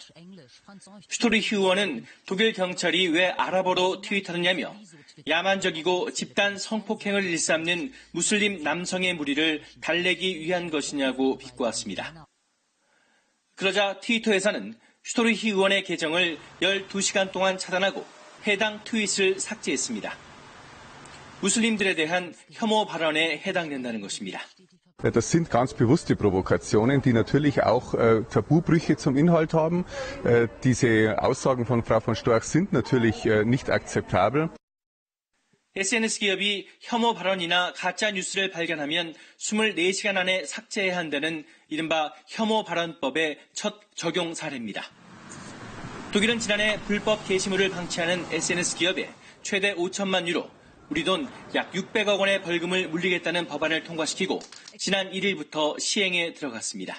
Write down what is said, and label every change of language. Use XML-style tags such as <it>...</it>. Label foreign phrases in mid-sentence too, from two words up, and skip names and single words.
<ko>슈토르히 의원은 독일 경찰이 왜 아랍어로 트윗하느냐며 야만적이고 집단 성폭행을 일삼는 무슬림 남성의 무리를 달래기 위한 것이냐고 비꼬았습니다. 그러자 트위터에서는 슈토르히 의원의 계정을 12시간 동안 차단하고 해당 트윗을 삭제했습니다. 무슬림들에 대한 혐오 발언에 해당된다는 것입니다.</ko> <de>Das sind ganz bewusste Provokationen, die natürlich auch Tabubrüche zum Inhalt haben. Diese Aussagen von Frau von Storch sind natürlich nicht akzeptabel.</de> <ko>SNS 기업이 혐오 발언이나 가짜 뉴스를 발견하면 24시간 안에 삭제해야 한다는 이른바 혐오 발언법의 첫 적용 사례입니다. 독일은 지난해 불법 게시물을 방치하는 SNS 기업에 최대 5천만 유로, 우리 돈 약 600억 원의 벌금을 물리겠다는 법안을 통과시키고 지난 1일부터 시행에 들어갔습니다.</ko>